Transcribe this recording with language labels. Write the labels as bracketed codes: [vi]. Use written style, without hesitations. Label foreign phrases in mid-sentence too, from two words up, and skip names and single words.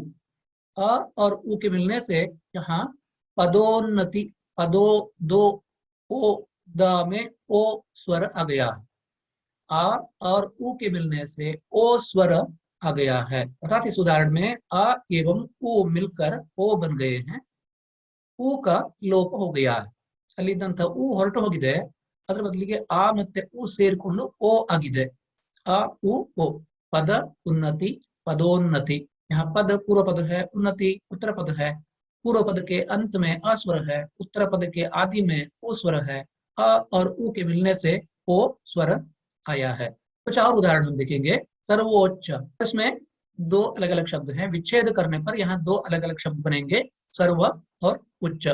[hi] अ और उ के मिलने से यहाँ पदोन्नति, पदो दो ओ, द में ओ स्वर आ गया है। आ और उ के मिलने से ओ स्वर आ गया है। अर्थात इस उदाहरण में आ एवं उ मिलकर ओ बन गए हैं। उ का लोप हो गया है। [kn] ಅಲ್ಲಿದ್ದಂಥ उ ಹೊರಟು ಹೋಗಿದೆ, ಅದರ ಬದಲಿಗೆ ಆ ಮತ್ತೆ ಉ ಸೇರಿಕೊಂಡು ಓ ಆಗಿದೆ। [hi] आ उ ओ, पद उन्नति, पदोन्नति। यहाँ पद पूर्व पद है, उन्नति उत्तर पद है। पूर्व पद के अंत में अ स्वर है, उत्तर पद के आदि में ओ स्वर है। अ और उ के मिलने से ओ स्वर आया है। कुछ और उदाहरण हम देखेंगे। सर्वोच्च, इसमें दो अलग अलग शब्द हैं, विच्छेद करने पर यहाँ दो अलग अलग शब्द बनेंगे, सर्व और उच्च।